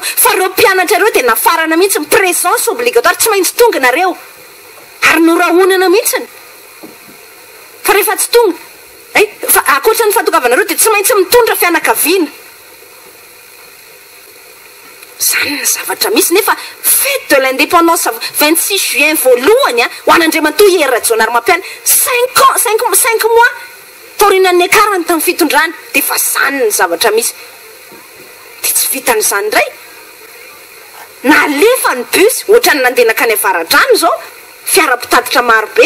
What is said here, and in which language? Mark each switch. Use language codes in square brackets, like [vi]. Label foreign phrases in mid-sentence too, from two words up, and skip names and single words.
[mg] Fa ireo mpianatra ireo dia nafarana mihitsy [fr] présence obligatoire, [mg] tsy maintsy tonga nareo ary norahonana mihitsiny. Fa rehefa tsy tonga, fa akoatra ny fahatongavana ireo dia tsy maintsy mitondra fianakaviana. Zany ny zavatra misy. Nefa [fr] fête de l'indépendance [mg] 26 juin voalohany ho an'Andriamatoa Hery Rajaonarimampianina 5 mois taorinan'ny akarany tamin'ny fitondrana, dia fa zany ny zavatra misy. Dia tsy vitan'izany indray nalefa ny bus ohatrany nandena kany avaradrano zao, fiara-pitatitra marobe.